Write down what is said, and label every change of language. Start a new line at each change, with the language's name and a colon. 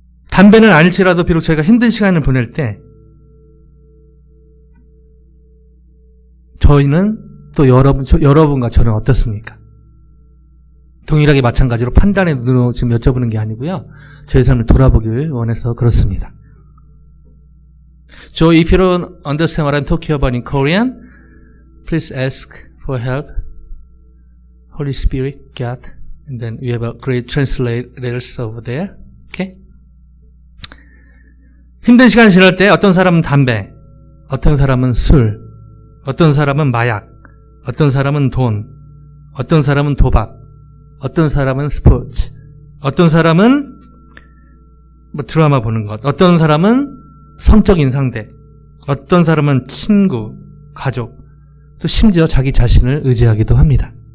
Korean: 담배는 아닐지라도 비록 저희가 힘든 시간을 보낼 때 저희는 또 여러분과 저는 어떻습니까? 동일하게 마찬가지로 판단의 눈으로 지금 여쭤보는 게 아니고요. 저희 삶을 돌아보길 원해서 그렇습니다.
English: So if you don't understand what I'm talking about in Korean, please ask for help. Holy Spirit, God, and then we have a great translators over there. Okay?
Korean: 힘든 시간 지날 때 어떤 사람은 담배, 어떤 사람은 술, 어떤 사람은 마약, 어떤 사람은 돈, 어떤 사람은 도박, 어떤 사람은 스포츠, 어떤 사람은 드라마 보는 것, 어떤 사람은 성적인 상대, 어떤 사람은 친구, 가족, 또 심지어 자기 자신을 의지하기도 합니다.